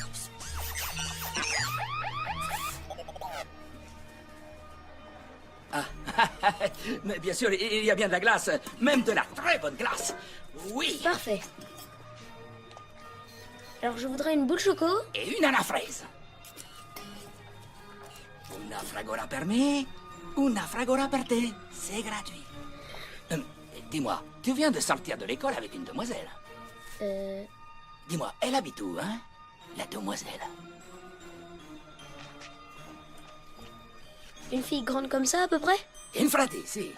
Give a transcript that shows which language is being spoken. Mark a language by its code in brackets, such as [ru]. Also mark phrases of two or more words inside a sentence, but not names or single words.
[fr] Ah, mais bien sûr, il y a bien de la glace, même de la très bonne glace. Oui. Parfait. Alors je voudrais une boule choco. Et une à la fraise. [it] Una fragola per me, una fragola per te. [fr] C'est gratuit. Dis-moi, tu viens de sortir de l'école avec une demoiselle? Dis-moi, elle habite où, hein? La demoiselle. Une fille grande comme ça, à peu près? Une frate, si.